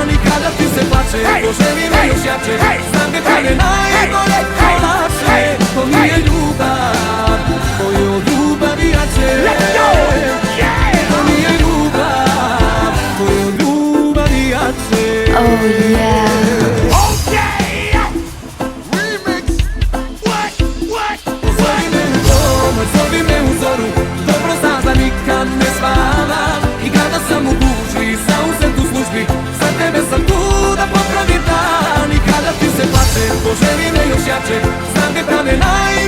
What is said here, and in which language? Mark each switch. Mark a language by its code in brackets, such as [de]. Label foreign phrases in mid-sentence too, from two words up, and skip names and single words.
[sr] I kada ti se plače, poželi me još jače, znam da tebe najbolje polače. To mi je ljubav, to je od ljubavi jače. To mi je ljubav, to je od ljubavi jače. [en] Oh yeah. Remix. What? [sr] Zovi me u pomoć, zovi me u zoru, dobro znaš da nikad ne spavam. I kada sam u gužvi, zauzet u službi, za tebe sam tu da popravim dan. I kada ti se plače, poželi me još jače, znam da tebe najbolje